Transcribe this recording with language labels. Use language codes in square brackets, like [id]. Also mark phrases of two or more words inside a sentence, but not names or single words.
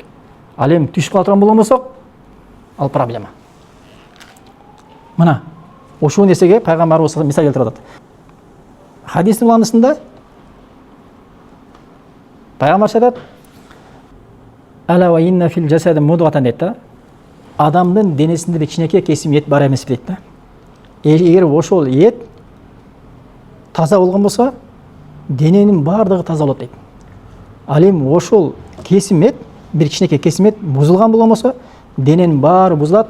[ky] Ал эми түшүп кала турган болгон болсок, ал проблема. Мына ошол нерсеге пайгамбарыбыз мисал келтирип атат. Хадистин уланысында пайгамбар айтат: [ar] "ألا وإن في الجسد مضغة" [ky] дейт да. Адамдын денесинде кичинекей кесим эт бар эмес дейт да. Эгер ошол эт таза болгон болсо, дененин бардыгы таза болот дейт. Ал эми ошол кесим эт, бир кичинекей кесим эт бузулган болгон болсо, дененин баары бузулат.